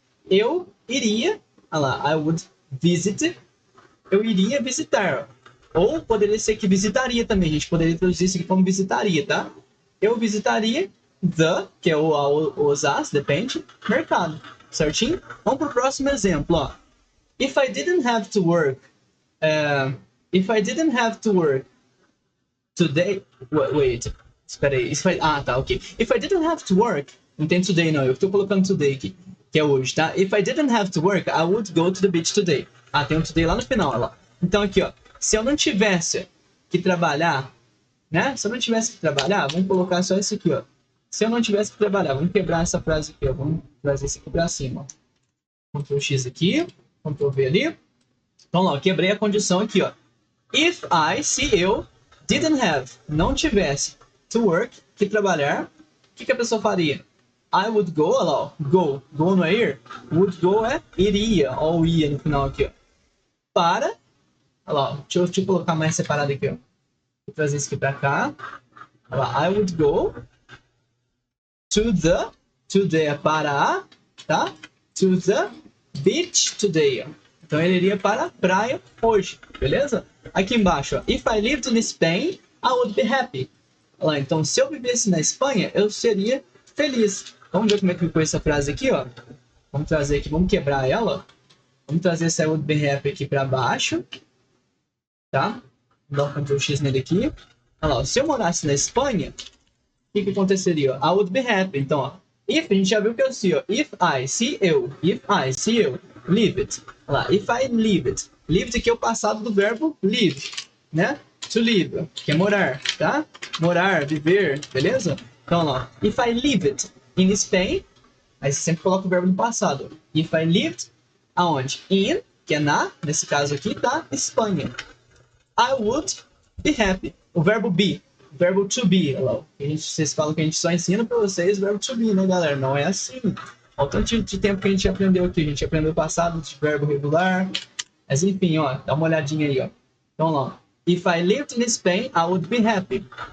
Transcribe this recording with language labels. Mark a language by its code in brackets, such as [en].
[pt] Eu iria, olha lá, [en] I would visit, [pt] eu iria visitar. Ou poderia ser que visitaria também, a gente poderia traduzir isso aqui como visitaria, tá? Eu visitaria the, que é os as, depende, mercado. Certinho? Vamos para o próximo exemplo, ó. [en] If I didn't have to work today... Wait, [pt] espera aí. Tá, ok. [en] If I didn't have to work... [pt] Não tem today, não. Eu estou colocando today aqui, que é hoje, tá? [en] If I didn't have to work, I would go to the beach today. [pt] Tem um today lá no final, olha lá. Então, aqui, ó. Se eu não tivesse que trabalhar, né? Se eu não tivesse que trabalhar, vamos colocar só isso aqui, ó. Se eu não tivesse que trabalhar, vamos quebrar essa frase aqui, ó. Vamos trazer isso aqui para cima, ó. Ctrl X aqui, Ctrl V ali. Então, lá, eu quebrei a condição aqui, ó. [en] If I, [pt] se eu, [en] didn't have, [pt] não tivesse [en] to work, [pt] que trabalhar, o que a pessoa faria? [en] I would go, [pt] olha lá, ó. Go não é ir? [en] Would go [pt] é iria, ou ia no final aqui, ó. Para, olha lá, ó. Deixa eu colocar mais separado aqui, ó. Vou trazer isso aqui para cá. Olha lá, [en] I would go to the [pt] é para, tá? [en] To the beach today, [pt] ó. Então ele iria para a praia hoje, beleza? Aqui embaixo, ó. [en] If I lived in Spain, I would be happy. [pt] Olha lá, então se eu vivesse na Espanha, eu seria feliz. Vamos ver como é que ficou essa frase aqui, ó. Vamos trazer aqui, vamos quebrar ela. Vamos trazer esse [en] I would be happy [pt] aqui para baixo, tá? Vou dar um Ctrl X nele aqui. Olha lá, ó. Se eu morasse na Espanha, o que aconteceria? [en] I would be happy. [pt] Então, ó, if, a gente já viu que é o se, ó. [en] If I, [pt] se eu. [en] If I, se eu. Live it. [pt] Olha lá, [en] if I live it. [pt] Lived aqui é o passado do verbo live, né? To live, que é morar, tá? Morar, viver, beleza? Então, olha lá, [en] if I lived in Spain, [pt] aí você sempre coloca o verbo no passado. [en] If I lived, [pt] aonde? In, que é na, nesse caso aqui, tá? Espanha. [en] I would be happy. [pt] O verbo be. O verbo to be. Vocês falam que a gente só ensina para vocês o verbo to be, né, galera? Não é assim. Olha o tanto de tempo que a gente aprendeu aqui. A gente aprendeu o passado de verbo regular. Mas enfim, ó. Dá uma olhadinha aí, ó. Então, lá. [en] If I lived in Spain, I would be happy.